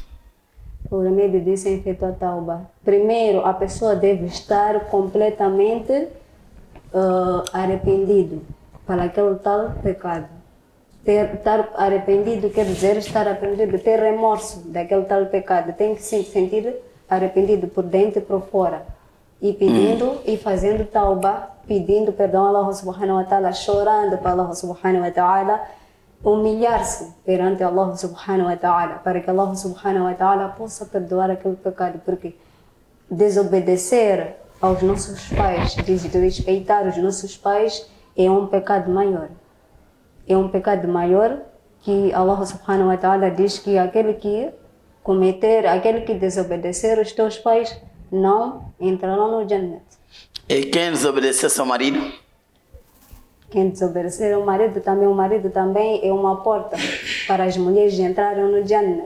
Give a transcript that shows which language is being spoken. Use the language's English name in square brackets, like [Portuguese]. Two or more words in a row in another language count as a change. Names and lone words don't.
[Portuguese] O remédio disso é efetuar tauba. Primeiro, a pessoa deve estar completamente arrependido para aquele tal pecado. Estar arrependido quer dizer estar arrependido, ter remorso daquele tal pecado. Tem que se sentir arrependido por dentro e por fora. E pedindo e fazendo tauba, pedindo perdão a [Arabic] الله سبحانه وتعالى, [Portuguese] chorando para [Arabic] الله سبحانه وتعالى, [Portuguese] humilhar-se perante [Arabic] الله سبحانه وتعالى, [Portuguese] para que [Arabic] الله سبحانه وتعالى [Portuguese] possa perdoar aquele pecado. Porque desobedecer aos nossos pais, desrespeitar os nossos pais, é um pecado maior. É um pecado maior que [Arabic] الله سبحانه وتعالى [Portuguese] diz que aquele que desobedecer os teus pais não entrarão no Jannat. E quem desobedecer seu marido? Quem desobedecer o marido também é uma porta para as mulheres entrarem no Jannat.